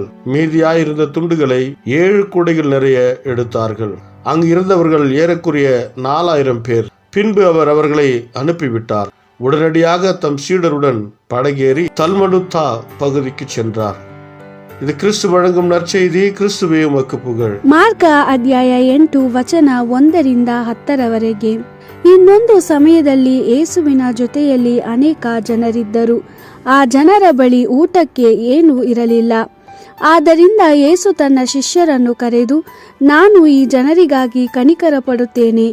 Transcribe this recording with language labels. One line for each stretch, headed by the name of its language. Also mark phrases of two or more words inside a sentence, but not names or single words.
Tamil: மீதியாயிருந்த துண்டுகளை 7 கூடைகள் நிறைய எடுத்தார்கள். அங்கு இருந்தவர்கள் ஏறக்குறைய 4000 பேர். பின்பு அவர் அவர்களை அனுப்பிவிட்டார். உடனடியாக தம் சீடருடன் படகேறி தல்மனுத்தா பகுதிக்கு சென்றார்.
Kannada: ಇದು ಕ್ರಿಸ್ತು
Tamil: வழங்கும் நற்செய்தி. கிறிஸ்துவே உமக்கு புகழ்.
Kannada: ಮಾರ್ಕ ಅಧ್ಯಾಯ 8 ವಚನ 1-10. ಇನ್ನೊಂದು ಸಮಯದಲ್ಲಿ ಯೇಸುವಿನ ಜೊತೆಯಲ್ಲಿ ಅನೇಕ ಜನರಿದ್ದರು. ಆ ಜನರ ಬಳಿ ಊಟಕ್ಕೆ ಏನೂ ಇರಲಿಲ್ಲ. ಆದ್ದರಿಂದ ಯೇಸು ತನ್ನ ಶಿಷ್ಯರನ್ನು ಕರೆದು, ನಾನು ಈ ಜನರಿಗಾಗಿ ಕನಿಕರ ಪಡುತ್ತೇನೆ.